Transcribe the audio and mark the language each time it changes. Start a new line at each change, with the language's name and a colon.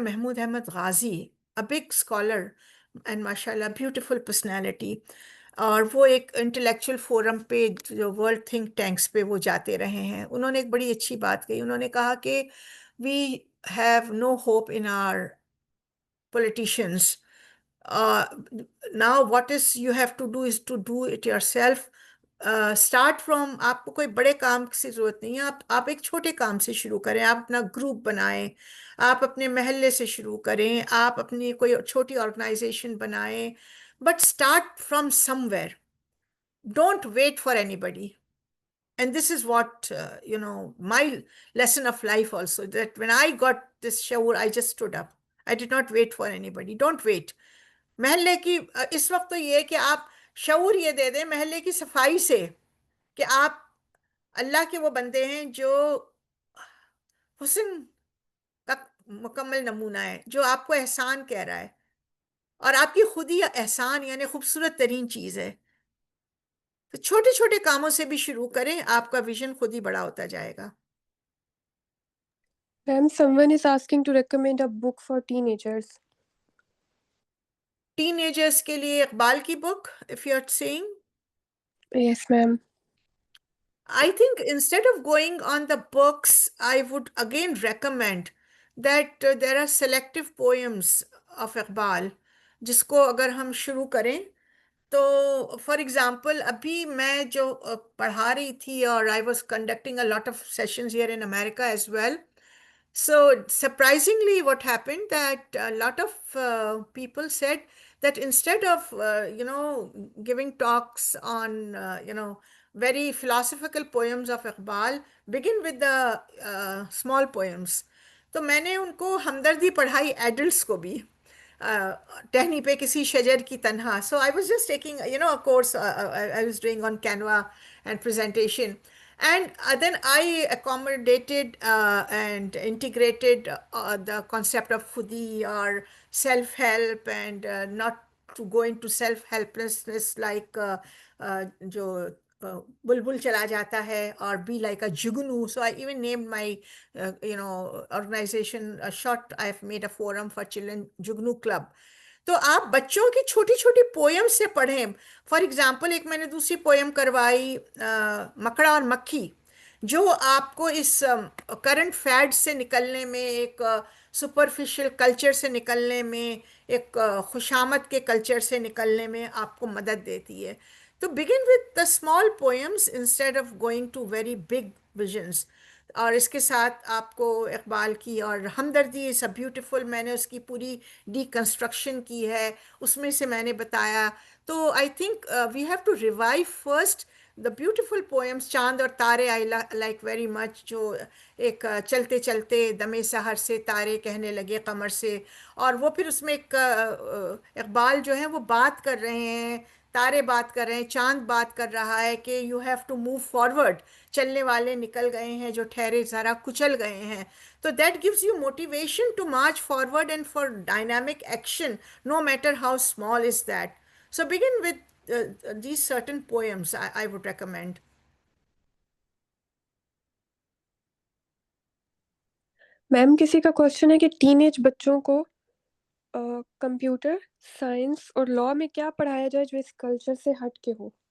English: Mahmood Ahmad Ghazi, a big scholar and mashallah beautiful personality,
Urdu: اور وہ ایک intellectual forum پہ جو ورلڈ تھنک ٹینکس پہ وہ جاتے رہے ہیں. انہوں نے ایک بڑی اچھی بات کہی. انہوں نے کہا کہ
English: We have no hope in our politicians. Now what is you have to do is to do it yourself. Start from,
Urdu: آپ کو کوئی بڑے کام کی ضرورت نہیں ہے. آپ ایک چھوٹے کام سے شروع کریں. آپ اپنا گروپ بنائیں، آپ اپنے محلے سے شروع کریں، آپ اپنی کوئی چھوٹی آرگنائزیشن بنائیں.
English: But start from somewhere. Don't wait for anybody. And this is what, my lesson of life also, that when I got this shower, I just stood up. I did not wait for anybody. Don't wait.
Urdu: محلے کی اس وقت تو یہ کہ آپ شعور یہ دے دیں محلے کی صفائی سے کہ آپ اللہ کے وہ بندے ہیں جو حسن کا مکمل نمونہ ہے، جو آپ کو احسان کہہ رہا ہے، اور آپ کی خود ہی احسان یعنی خوبصورت ترین چیز ہے. تو چھوٹے چھوٹے کاموں سے بھی شروع کریں، آپ کا ویژن خود ہی بڑا ہوتا جائے گا.
English: Ma'am, someone is asking to recommend a book for teenagers. Teenagers
Urdu: کے لیے
English: اقبال کی book if you're saying. Yes, ma'am. I think instead of going on the books, I would again recommend that there are selective poems of Iqbal
Urdu: جس کو اگر ہم شروع کریں تو فار ایگزامپل ابھی میں جو پڑھا رہی تھی، اور
English: I was conducting a lot of sessions here in America as well. So surprisingly, what happened that a lot of people said that instead of giving talks on very philosophical poems of Iqbal, begin with the small poems.
Urdu: تو میں نے ان کو ہمدردی پڑھائی adults کو بھی، ٹہنی پہ کسی شجر کی تنہا.
English: So I was just taking a course I was doing on Canva and presentation. And then I accommodated and integrated the concept of khudi or self-help, and not to go into self-helplessness like
Urdu: jo bulbul chala jata hai,
English: or be like a jugnu. So I even named my organization a short. I've made a forum for children, Jugnu Club.
Urdu: تو آپ بچوں کی چھوٹی چھوٹی poem سے پڑھیں. For example ایک میں نے دوسری پویم کروائی مکڑا اور مکھی، جو آپ کو اس کرنٹ فیڈ سے نکلنے میں، ایک سپرفیشل کلچر سے نکلنے میں، ایک خوشامد کے کلچر سے نکلنے میں آپ کو مدد دیتی ہے.
English: تو begin with the small poems instead of going to very big visions.
Urdu: اور اس کے ساتھ آپ کو اقبال کی اور ہمدردی
English: is a beautiful,
Urdu: میں نے اس کی پوری ڈی کنسٹرکشن کی ہے، اس میں سے میں نے بتایا.
English: تو I think we have to revive first the beautiful poems.
Urdu: چاند اور تارے
English: I like very much،
Urdu: جو ایک چلتے چلتے دمے سحر سے تارے کہنے لگے قمر سے، اور وہ پھر اس میں ایک اقبال جو ہے وہ بات کر رہے ہیں تارے بات کر رہے ہیں, چاند بات کر رہا ہے کہ
English: you have to move forward,
Urdu: چلنے والے نکل گئے ہیں, جو ٹھہرے ذرا کچل گئے ہیں.
English: تو that gives you motivation to march forward and for dynamic action, no matter how small is that. So begin with these certain poems I would recommend.
Urdu: میم کسی کا کوشچن ہے کہ ٹین ایج بچوں کو کمپیوٹر سائنس اور لا میں کیا پڑھایا جائے جو اس کلچر سے ہٹ کے ہو.